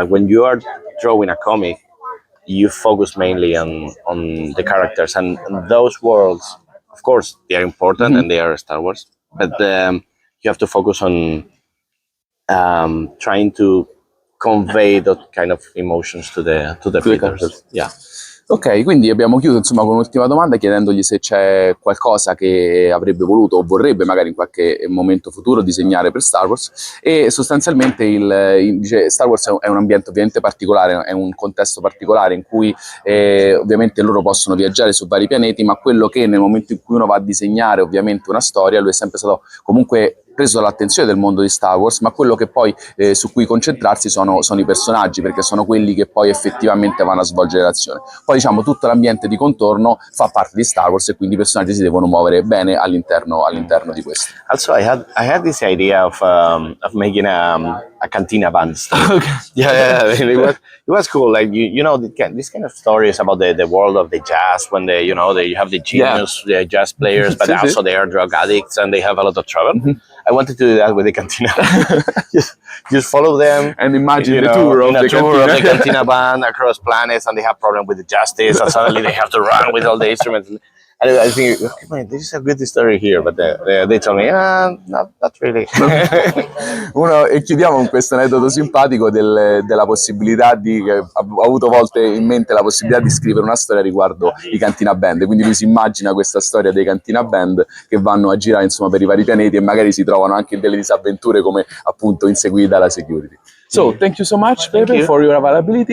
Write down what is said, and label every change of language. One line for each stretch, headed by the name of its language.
English: But when you are drawing a comic, you focus mainly on the characters, and those worlds. Of course, they are important and they are Star Wars, but you have to focus on trying to convey that kind of emotions to the readers. Characters. Yeah.
Italian: Ok, quindi abbiamo chiuso, insomma, con un'ultima domanda, chiedendogli se c'è qualcosa che avrebbe voluto o vorrebbe magari in qualche momento futuro disegnare per Star Wars, e sostanzialmente dice, Star Wars è un ambiente ovviamente particolare, è un contesto particolare in cui ovviamente loro possono viaggiare su vari pianeti, ma quello che nel momento in cui uno va a disegnare ovviamente una storia, lui è sempre stato comunque preso dall'attenzione del mondo di Star Wars, ma quello che poi su cui concentrarsi sono i personaggi, perché sono quelli che poi effettivamente vanno a svolgere l'azione. Poi, diciamo, tutto l'ambiente di contorno fa parte di Star Wars, e quindi i personaggi si devono muovere bene all'interno di questo.
English: Also, I had this idea of making a cantina band story. Okay. Yeah, I mean, it was cool. Like you know, this kind of stories about the world of the jazz, when you have the genius, the jazz players, but also they are drug addicts and they have a lot of trouble. I wanted to do that with the cantina. just follow them and imagine the tour of the cantina band across planets, and they have problem with the justice, and suddenly they have to run with all the instruments. And I think, okay, man, this is a good story here, but they told me, not really.
Italian: E chiudiamo con questo aneddoto simpatico della possibilità che ha avuto volte in mente la possibilità di scrivere una storia riguardo i Cantina Band, quindi lui si immagina questa storia dei Cantina Band che vanno a girare, insomma, per i vari pianeti, e magari si trovano anche in delle disavventure, come appunto inseguiti dalla security.
English: So, thank you so much, Pepe, for your availability.